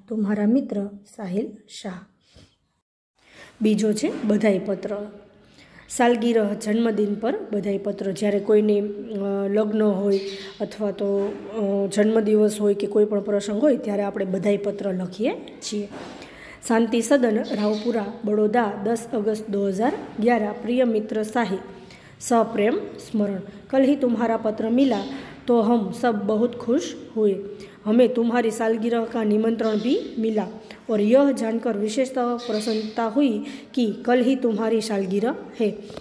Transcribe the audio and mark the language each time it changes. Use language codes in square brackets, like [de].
[hi] तुम्हारा मित्र साहिल शाह. [gu] बीजो छे बधाई पत्र. [hi] सालगिरह जन्मदिन पर बधाई पत्र. [gu] જ્યારે કોઈને લગ્ન હોય અથવા તો જન્મદિવસ હોય કે કોઈ પણ પ્રસંગ હોય ત્યારે આપણે બધાઈ પત્ર લખીએ છીએ. [hi] शांति सदन, रावपुरा, बड़ौदा, 10 अगस्त 2011. प्रिय मित्र साहिल, सप्रेम स्मरण. कल ही तुम्हारा पत्र मिला तो हम सब बहुत खुश हुए. हमें तुम्हारी सालगिरह का निमंत्रण भी मिला और यह जानकर विशेषतः प्रसन्नता हुई कि कल ही तुम्हारी सालगिरह है.